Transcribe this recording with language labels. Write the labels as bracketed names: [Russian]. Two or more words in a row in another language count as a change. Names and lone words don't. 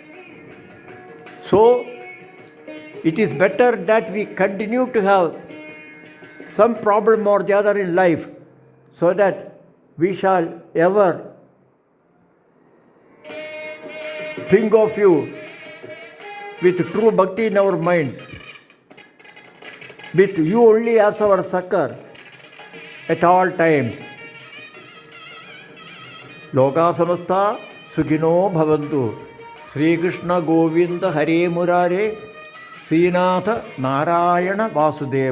[English] So, it is better that we continue to have some problem or the other in life, so that we shall ever think of you with true bhakti in our minds, with you only as our succor at all times. [Sanskrit] लोकाः समस्ताः सुखिनो भवन्तु. श्रीकृष्ण गोविन्द हरे मुरारे, श्रीनाथ नारायण वासुदेव.